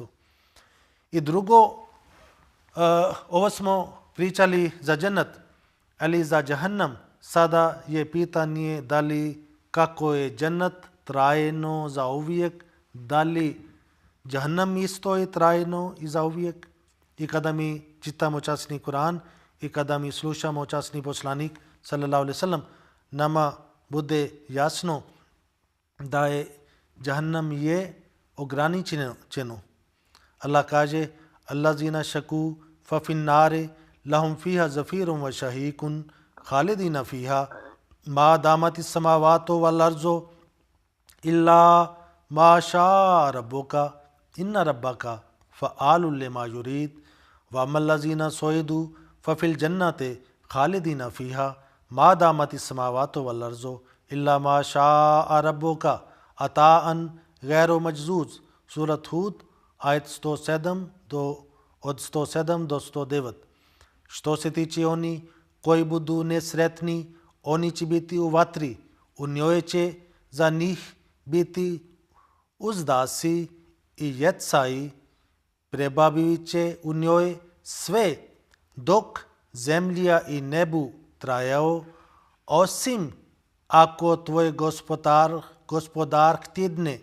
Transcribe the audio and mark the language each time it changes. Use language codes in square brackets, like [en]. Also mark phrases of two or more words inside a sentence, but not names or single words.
[bs] I drugo, ovo smo pričali za džennet, ali za Jahannam sada je pitanje da li kako je džennet trajno za uvijek, da li Jahannam isto je trajno i za uvijek. I kada mi čitamo časni Kur'an i kada mi slušamo časni poslanik [ar] صلى الله عليه وسلم, [bs] nama bude jasno da je Jahannam je ograničeno. [ar] Allah kaže الذين شقوا ففي النار لهم فيها زفير وشهيق خالدين فيها ما دامت السماوات والأرض إلا ما شاء ربك إن ربك فعال لما يريد وأما الذين سعدوا ففي الجنة خالدين فيها ما دامت السماوات والأرض إلا ما شاء ربك عطاء غير مجذوذ. [bs] Surat Hud, ajet 107 do 109. Što se tiče oni koji budu nesretni, oni će biti u vatri, u njoj će za njih biti uzdasi i jecaji, prebavit će u njoj sve dok zemlja i nebu trajao, osim ako tvoj gospodar htjedne.